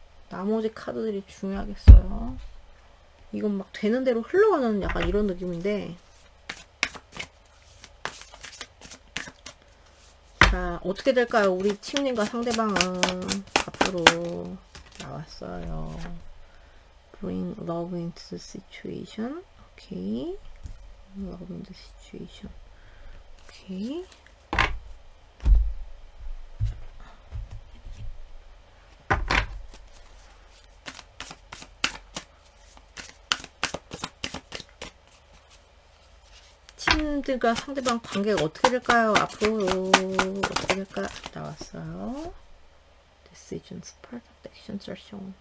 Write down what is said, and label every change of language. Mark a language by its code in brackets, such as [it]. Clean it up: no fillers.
[ko] 나머지 카드들이 중요하겠어요. 이건 막 되는 대로 흘러가는 약간 이런 느낌인데. 자, 어떻게 될까요? 우리 팀님과 상대방은 앞으로 나왔어요. [en] Bring love into the situation. 오케이. Love into the situation. 오케이. [ko] 팀들과 상대방 관계가 어떻게 될까요? 앞으로 어떻게 될까? 나왔어요. [en] Decisions, part of actions are shown.